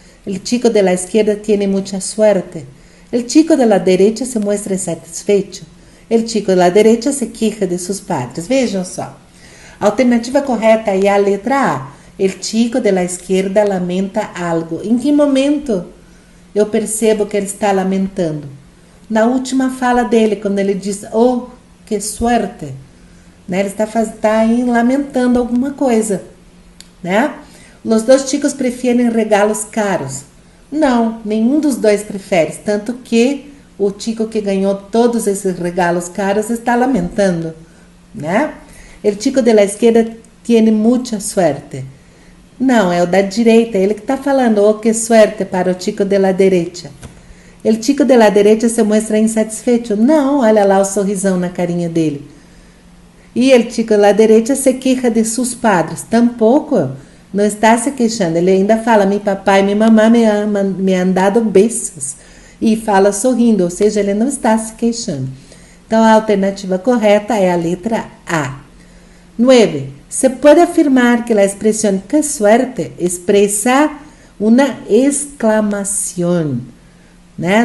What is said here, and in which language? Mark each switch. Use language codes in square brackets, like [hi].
[es] El chico de la izquierda tiene mucha suerte. El chico de la derecha se muestra insatisfecho. El chico de la derecha se queja de sus padres. [pt] Vejam só. A alternativa correta é a letra A. [es] El chico de la izquierda lamenta algo. [pt] Em que momento eu percebo que ele está lamentando? Na última fala dele, quando ele diz, oh, [es] que suerte. [pt] Né? Ele está aí lamentando alguma coisa. Né? Os dois chicos preferem regalos caros. Não, nenhum dos dois prefere. Tanto que o chico que ganhou todos esses regalos caros está lamentando. Né? [es] El chico de la izquierda tiene mucha suerte. [pt] Não, é o da direita, ele que está falando, oh, [es] que suerte [pt] para o [es] chico de la derecha. El chico de la derecha se muestra insatisfeito. [pt] Não, olha lá o sorrisão na carinha dele. [es] E el chico de la derecha se queja de seus padres. [pt] Tampouco, não está se queixando. Ele ainda fala, meu papai e minha mamãe [es] me han dado [pt] beijos. E fala sorrindo, ou seja, ele não está se queixando. Então, a alternativa correta é a letra A. 9. Se pode afirmar que a expressão [es] que suerte [pt] expressa uma exclamação. Né?